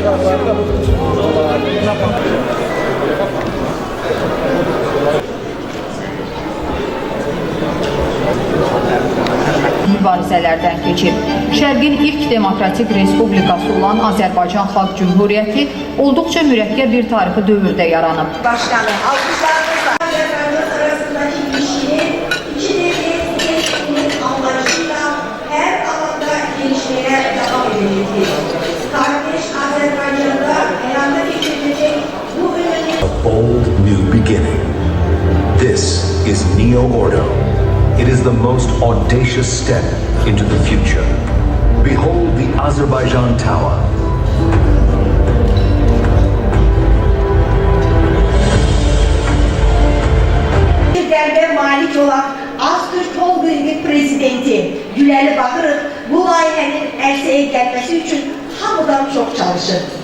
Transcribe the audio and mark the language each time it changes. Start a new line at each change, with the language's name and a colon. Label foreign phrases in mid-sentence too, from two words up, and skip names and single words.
Azerbaijani: mübarizələrdən keçib. Şərqin ilk demokratik respublikası olan Azərbaycan Xalq Cümhuriyyəti olduqca mürəkkəb bir tarixi dövrdə yaranıb.
Turkish: Başkanım, alkışlarınızla Azərbaycan arasındaki ilişkinin iki devlet anlayışıyla her alanda gelişmeye devam edildi. Kardeş Azerbaycan'da hayata geçirilecek bu önemli...
English: A bold new beginning. This is Neo Ordo. It is the most audacious step into the future. Behold the Azerbaijan Tower.
Azerbaijani: Derbe malik olan Aztürk Holding'in prezidenti Güləli Baxırov bu layihənin ərsəyə gəlməsi üçün hamıdan çox çalışır.